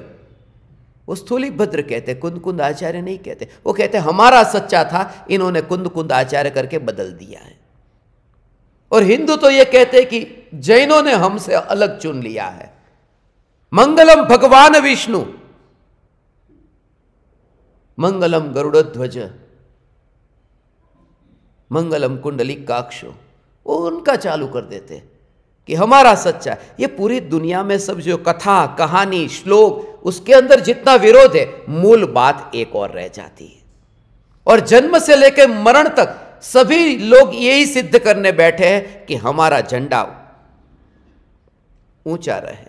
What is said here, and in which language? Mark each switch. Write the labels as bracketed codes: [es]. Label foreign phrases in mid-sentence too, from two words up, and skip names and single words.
[hi] वो स्थूलीभद्र कहते, कुंद कुंद आचार्य नहीं कहते। वो कहते हमारा सच्चा था, इन्होंने कुंद कुंद आचार्य करके बदल दिया है। और हिंदू तो ये कहते कि जैनों ने हमसे अलग चुन लिया है। [sa] मंगलम भगवान विष्णु, मंगलम गरुड़ध्वज, मंगलम कुंडलिकाक्षो। [hi] वो उनका चालू कर देते कि हमारा सच्चा। ये पूरी दुनिया में सब जो कथा कहानी श्लोक, उसके अंदर जितना विरोध है, मूल बात एक और रह जाती है। और जन्म से लेकर मरण तक सभी लोग यही सिद्ध करने बैठे हैं कि हमारा झंडा ऊंचा रहे।